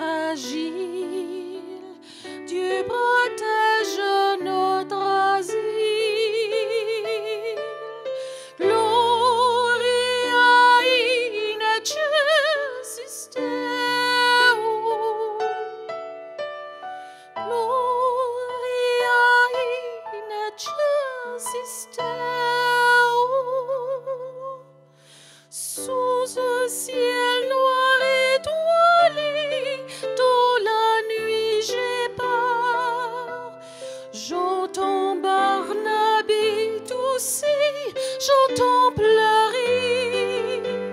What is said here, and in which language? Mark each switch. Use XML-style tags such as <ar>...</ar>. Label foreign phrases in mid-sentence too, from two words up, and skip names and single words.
<fr>fragile, Dieu protège notre asile.</fr> <la>Gloria in excelsis Deo. Gloria in excelsis Deo.</la> <fr>Sous un ciel noir étoilé, dans la nuit j'ai peur. J'entends Barnabé tousser, j'entends pleurer.</fr>